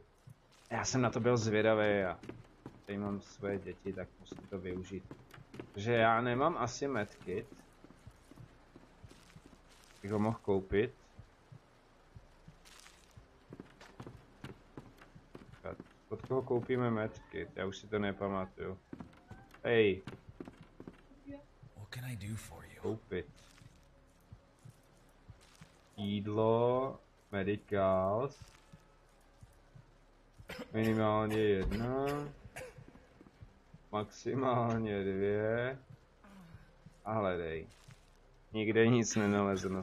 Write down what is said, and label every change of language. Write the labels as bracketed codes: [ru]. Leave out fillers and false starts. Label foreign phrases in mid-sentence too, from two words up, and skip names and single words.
[cs] Já jsem na to byl zvědavý a tady mám svoje děti, tak musím to využít. Takže já nemám asi medkit. Bych ho mohl koupit. Od koho koupíme medkit? Já už si to nepamatuju. Hej. [en] What can I do for you? [cs] Koupit. Jídlo, medicals. Minimálně 1. Maximálně 2. A hledej. Nikde nic nenalezeno.